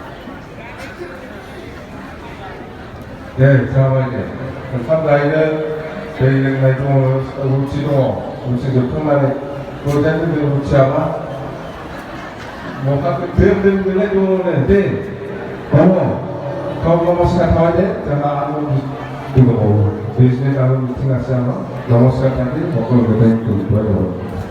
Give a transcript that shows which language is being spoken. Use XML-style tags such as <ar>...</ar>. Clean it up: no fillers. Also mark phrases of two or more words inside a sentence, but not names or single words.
<brx>दे जाबाय दे ओंखाम जाहैनो दै लोंनाय दङ रुटि दङ रुटि जोबखांनानै गरजानो बे रुटिया मा मखाखौ दोनलाय दङनो दे दङ गाव नमस्कार थाबाय दे जोंहा आरो दंबावो</brx> <as>বিজনেছ আৰু মিটিং আছে আমাৰ। নমস্কাৰ থাকি সকলোকে</as> <en>thank you.</en>